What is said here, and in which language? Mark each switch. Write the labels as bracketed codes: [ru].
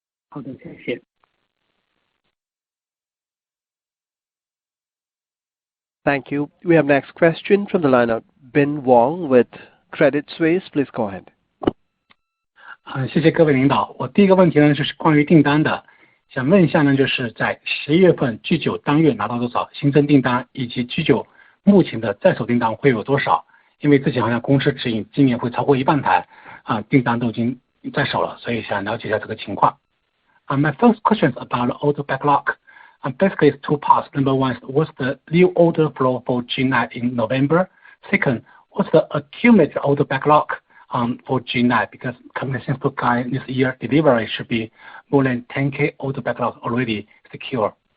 [zh] 好的，谢谢。 [en] Thank you. We have next question from the line of Bin Wang with Credit Suisse. Please go ahead. [zh] 谢谢各位领导。我第一个问题呢，就是关于订单的，想问一下呢，就是在11月份 G9 当月拿到多少新增订单，以及 G9 目前的在手订单会有多少？因为之前好像公司指引今年会超过1半台订单都已经在手了，所以想了解一下这个情况。 [en] My first question is about the order backlog. Basically, it's two parts. Number one is what's the new order flow for G9 in November? Second, what's the accumulated order backlog for G9? Because company seems to guide this year delivery should be more than 10K order backlog already secure.